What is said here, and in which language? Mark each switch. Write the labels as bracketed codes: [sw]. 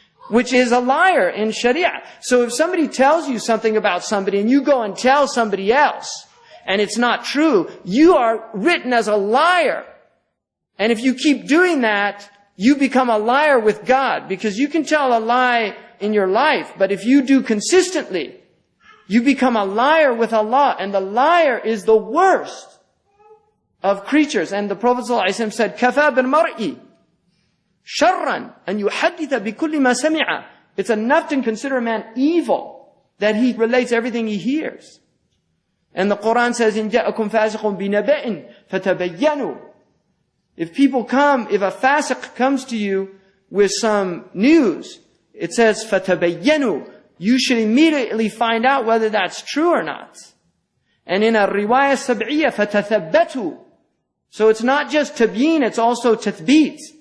[en] Which is a liar in Sharia. So if somebody tells you something about somebody and you go and tell somebody else, and it's not true, you are written as a liar. And if you keep doing that, you become a liar with God, because you can tell a lie in your life. But if you do consistently, you become a liar with Allah. And the liar is the worst of creatures. And the Prophet ﷺ said, [ar] كَفَى بِالْمَرْءِ شَرًّا أَنْ يُحَدِّثَ بِكُلِّ مَا سَمِعَ. [en] It's enough to consider a man evil that he relates everything he hears. And the Quran says, [ar] إِنْ جَاءَكُمْ فَاسِقٌ بِنَبَإٍ فَتَبَيَّنُوا. [en] If a fasiq comes to you with some news, it says, فَتَبَيَّنُوا. You should immediately find out whether that's true or not. And in a riwayah sab'iyah, فَتَثَبَّتُوا. So it's not just tabyin, it's also tathbeet.